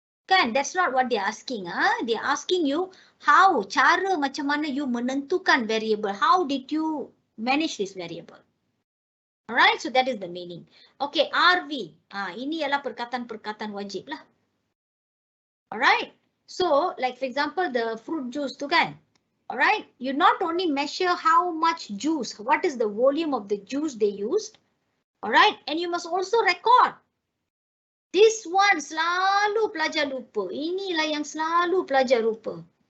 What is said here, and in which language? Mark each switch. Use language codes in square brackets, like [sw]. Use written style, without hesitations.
[en] Kan, that's not what they're asking. They're asking you how, [ms] cara macam mana you menentukan variable. [en] How did you manage this variable? Alright, so that is the meaning. Okay, RV. [ms] Ini ialah perkataan-perkataan wajib lah. [en] Alright, so like for example the fruit juice tu kan. Alright, you not only measure how much juice, what is the volume of the juice they used. Alright, and you must also record. This one [ms] selalu pelajar lupa. Inilah yang selalu pelajar lupa.